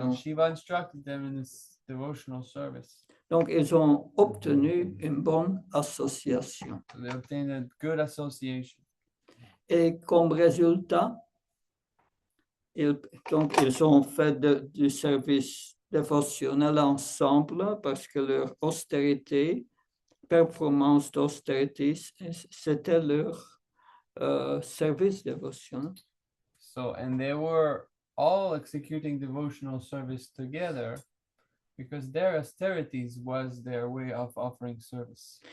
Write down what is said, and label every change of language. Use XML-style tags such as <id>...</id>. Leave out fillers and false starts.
<en>And Shiva instructed them in this devotional service.</en> <fr>Donc, ils ont obtenu une bonne association.</fr> <en>So they obtained a good association.</en> <fr>Et comme résultat, ils ont fait du service dévotionnel ensemble parce que leur austérité, performance d'austérité, c'était leur service dévotionnel.</fr> <en>So, and they were all executing devotional service together because their austerities was their way of offering service.</en>